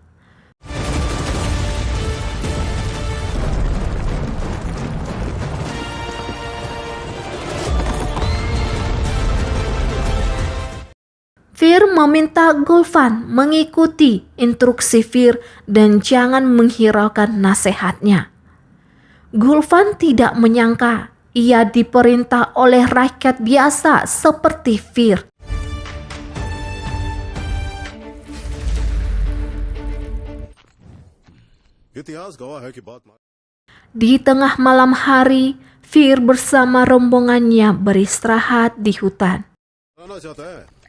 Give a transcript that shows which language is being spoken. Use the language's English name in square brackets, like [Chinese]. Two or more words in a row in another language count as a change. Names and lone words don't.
[Indonesian] Fir meminta Gulfan mengikuti instruksi Fir dan jangan menghiraukan nasihatnya. Gulfan tidak menyangka ia diperintah oleh rakyat biasa seperti Fir. [Hindi] इतिहास गवाह है कि बात [Indonesian] Di tengah malam hari, Fir bersama rombongannya beristirahat di hutan. [Hindi] आना चाहता है।